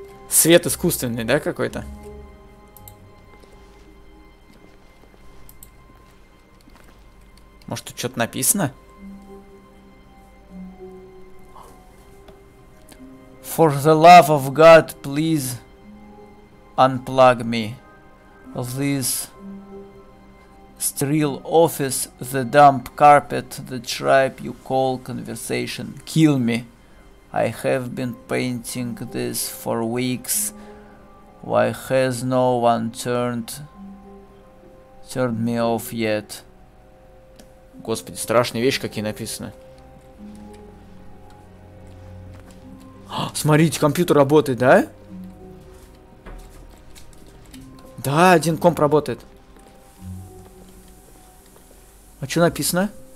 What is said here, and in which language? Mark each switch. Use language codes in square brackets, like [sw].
[ru] Свет искусственный, да, какой-то? Может, тут что-то написано? [en] For the love of God, please unplug me. This Sterile office, the damp carpet, the tribe you call conversation. Kill me. I have been painting this for weeks. Why has no one turned me off yet? [ru] Господи, страшные вещи какие написаны. Смотрите, компьютер работает, да? Да, один комп работает. А что написано?